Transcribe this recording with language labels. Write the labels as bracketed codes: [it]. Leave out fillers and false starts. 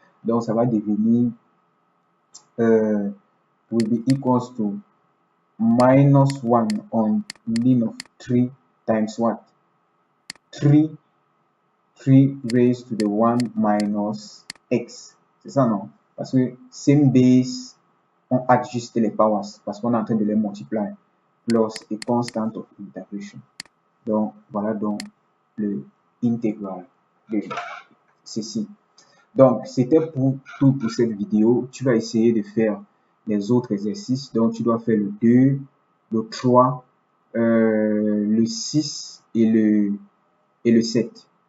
[fr] Donc ça va devenir [en] will be equals to minus 1 on ln of 3 times what? 3 raised to the 1 minus x. [fr] C'est ça, non? Parce que [en] same base, [fr] on adjuste les powers parce qu'on est en train de les multiplier. [en] Plus a constant of integration. [fr] Donc, voilà donc le intégral de ceci. Donc, c'était pour tout pour cette vidéo. Tu vas essayer de faire les autres exercices. Donc, tu dois faire le 2, le 3, le 6 et le 7.